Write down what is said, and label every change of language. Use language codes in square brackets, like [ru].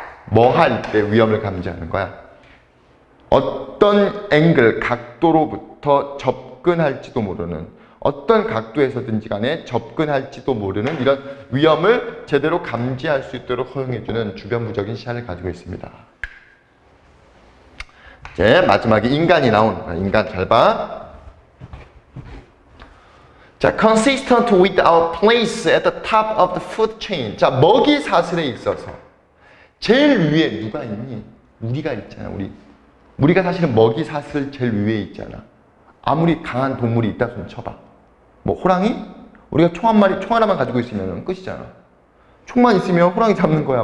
[ko] 뭐 할 때 위험을 감지하는 거야? 어떤 앵글, 각도로부터 접근할지도 모르는, 어떤 각도에서든지 간에 접근할지도 모르는 이런 위험을 제대로 감지할 수 있도록 허용해주는 주변부적인 시야를 가지고 있습니다. 이제 마지막에 인간이 나오는 거야. 인간 잘 봐. [en] 자, consistent with our place at the top of the food chain. [ko] 자, 먹이 사슬에 있어서 제일 위에 누가 있니? 우리가 있잖아. 우리가 사실은 먹이 사슬 제일 위에 있잖아. 아무리 강한 동물이 있다 손 쳐봐. 뭐 호랑이? 우리가 총 하나만 가지고 있으면 끝이잖아. 총만 있으면 호랑이 잡는 거야.